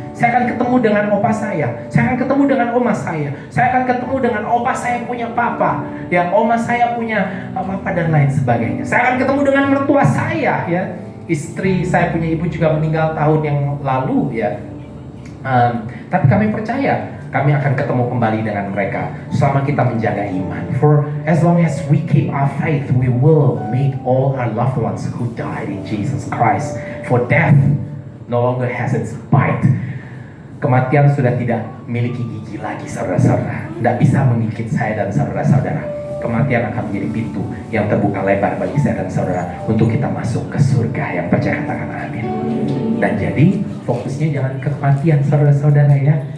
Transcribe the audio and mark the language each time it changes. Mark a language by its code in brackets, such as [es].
[id] Saya akan ketemu dengan opa saya akan ketemu dengan oma saya akan ketemu dengan opa saya punya papa, ya, oma saya punya papa dan lain sebagainya. Saya akan ketemu dengan mertua saya, ya. Istri saya punya ibu juga meninggal tahun yang lalu, ya. Tapi kami percaya kami akan ketemu kembali dengan mereka selama kita menjaga iman. [en] For as long as we keep our faith, we will meet all our loved ones who died in Jesus Christ. For death no longer has its bite. [id] Kematian sudah tidak memiliki gigi lagi, saudara-saudara. Tidak bisa menggigit saya dan saudara-saudara. Kematian akan menjadi pintu yang terbuka lebar bagi saya dan saudara untuk kita masuk ke surga. Yang percaya katakan amin. Dan jadi fokusnya jangan ke kematian, saudara-saudara, ya.